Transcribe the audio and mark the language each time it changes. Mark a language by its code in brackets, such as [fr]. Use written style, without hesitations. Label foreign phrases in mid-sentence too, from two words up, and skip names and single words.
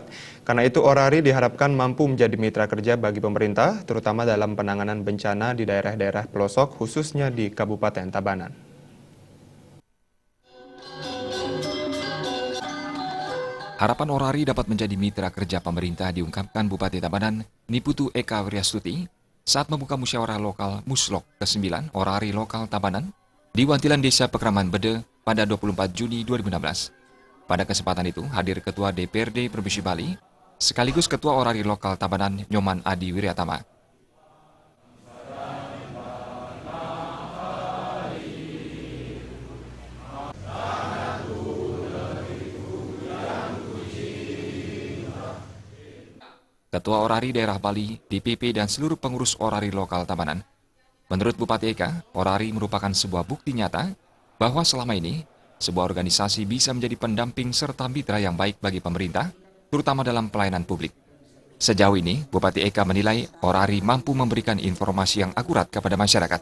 [id] Karena itu, Orari diharapkan mampu menjadi mitra kerja bagi pemerintah, terutama dalam penanganan bencana di daerah-daerah pelosok, khususnya di Kabupaten Tabanan. Harapan Orari dapat menjadi mitra kerja pemerintah diungkapkan Bupati Tabanan, Niputu Eka Wiryastuti, saat membuka musyawarah lokal Muslok ke-9 Orari Lokal Tabanan di Wantilan Desa Pekraman Bede pada 24 Juni 2016. Pada kesempatan itu hadir Ketua DPRD Provinsi Bali, sekaligus Ketua Orari Lokal Tabanan Nyoman Adi Wiryatama. Ketua Orari Daerah Bali, DPP dan seluruh pengurus Orari Lokal Tabanan. Menurut Bupati Eka, Orari merupakan sebuah bukti nyata bahwa selama ini sebuah organisasi bisa menjadi pendamping serta mitra yang baik bagi pemerintah, terutama dalam pelayanan publik. Sejauh ini, Bupati Eka menilai Orari mampu memberikan informasi yang akurat kepada masyarakat.